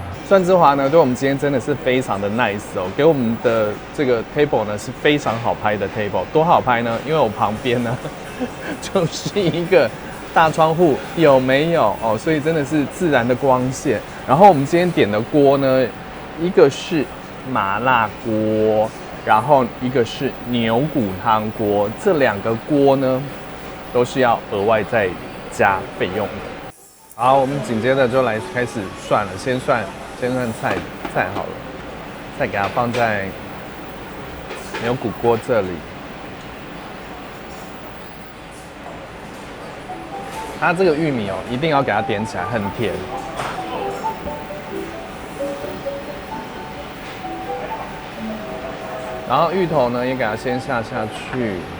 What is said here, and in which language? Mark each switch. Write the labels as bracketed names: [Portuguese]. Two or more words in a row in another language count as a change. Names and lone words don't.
[Chinese] 蒜之華呢，對我們今天真的是非常的 nice 哦，給我們的這個 table 呢是非常好拍的 table，多好拍呢？因為我旁邊呢就是一個大窗戶，有沒有哦？所以真的是自然的光線。然後我們今天點的鍋呢，一個是麻辣鍋，然後一個是牛骨湯鍋，這2個鍋呢都是要額外再加費用的。好，我們緊接着就來開始涮了，先涮菜好了，再給它放在牛骨鍋這裡。它這個玉米哦，一定要給它點起來，很甜。然後芋頭呢，也給它先下去。